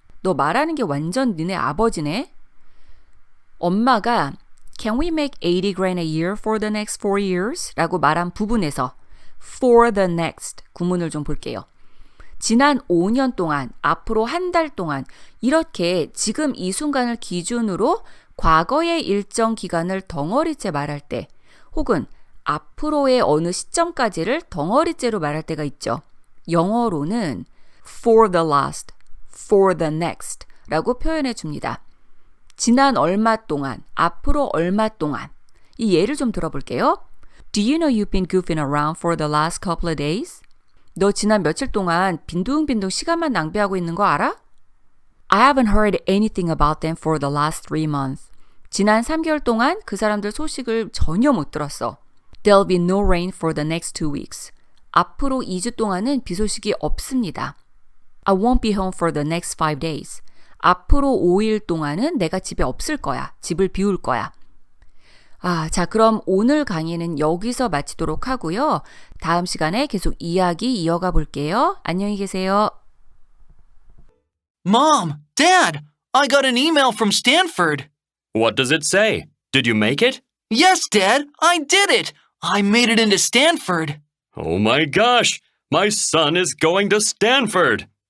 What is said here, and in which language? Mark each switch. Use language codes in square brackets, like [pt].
[ko] 너 말하는 게 완전 너네 아버지네. 엄마가 [en] Can we make 80 grand a year for the next 4 years? [ko] 라고 말한 부분에서 for the next 구문을 좀 볼게요. 지난 5년 동안, 앞으로 한 달 동안 이렇게 지금 이 순간을 기준으로 과거의 일정 기간을 덩어리째 말할 때 혹은 앞으로의 어느 시점까지를 덩어리째로 말할 때가 있죠. 영어로는 [en] for the last, for the next [ko] 라고 표현해 줍니다. 지난 얼마 동안, 앞으로 얼마 동안. 이 예를 좀 들어볼게요. [en] Do you know you've been goofing around for the last couple of days? [ko] 너 지난 며칠 동안 빈둥빈둥 시간만 낭비하고 있는 거 알아? [en] I haven't heard anything about them for the last 3 months. [ko] 지난 3개월 동안 그 사람들 소식을 전혀 못 들었어. [en] There'll be no rain for the next 2 weeks. [ko] 앞으로 2주 동안은 비 소식이 없습니다. [en] I won't be home for the next 5 days. [ko] 앞으로 5일 동안은 내가 집에 없을 거야. 집을 비울 거야. 자, 그럼 오늘 강의는 여기서 마치도록 하고요. 다음 시간에 계속 이야기 이어가 볼게요. 안녕히 계세요. [en] Mom, Dad, I got an email from Stanford. What does it say? Did you make it? Yes, Dad, I did it. I made it into Stanford. Oh my gosh! My son is going to Stanford!